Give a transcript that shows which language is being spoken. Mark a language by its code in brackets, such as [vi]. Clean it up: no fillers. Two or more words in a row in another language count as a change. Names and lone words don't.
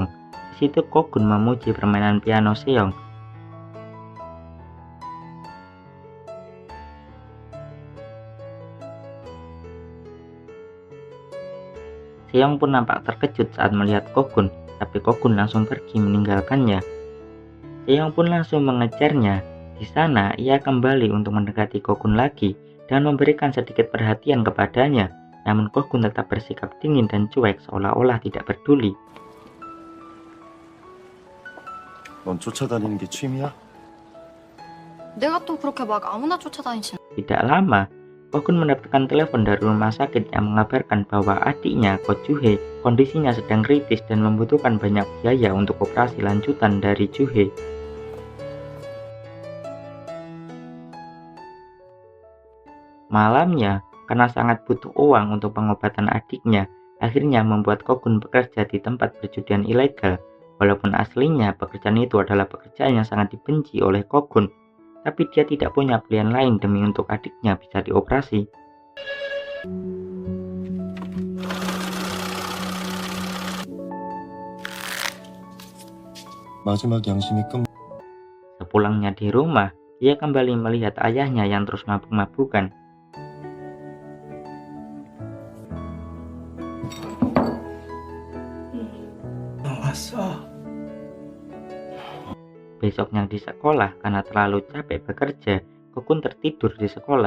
[id] Di situ Kogun memuji permainan piano Seong. Seong pun nampak terkejut saat melihat Kogun, tapi Kogun langsung pergi meninggalkannya. Seong pun langsung mengejarnya. Di sana, ia kembali untuk mendekati Kogun lagi dan memberikan sedikit perhatian kepadanya. Namun Kogun tetap bersikap dingin dan cuek seolah-olah tidak peduli. [ko] 넌 쫓아다니는 게 취미야? 내가 또 그렇게 막 아무나 쫓아다니진. [id] Tidak lama, Kogun mendapatkan telepon dari rumah sakit yang mengabarkan bahwa adiknya, Ko Juhe, kondisinya sedang kritis dan membutuhkan banyak biaya untuk operasi lanjutan dari Juhe. Malamnya, karena sangat butuh uang untuk pengobatan adiknya, akhirnya membuat Kogun bekerja di tempat perjudian ilegal. Walaupun aslinya pekerjaan itu adalah pekerjaan yang sangat dibenci oleh Kogun, tapi dia tidak punya pilihan lain demi untuk adiknya bisa dioperasi. [ko] 마지막 양심이 끔. [id] Sepulangnya di rumah, ia kembali melihat ayahnya yang terus mabuk-mabukan. Besoknya di sekolah, karena terlalu capek bekerja, Kogun tertidur di sekolah.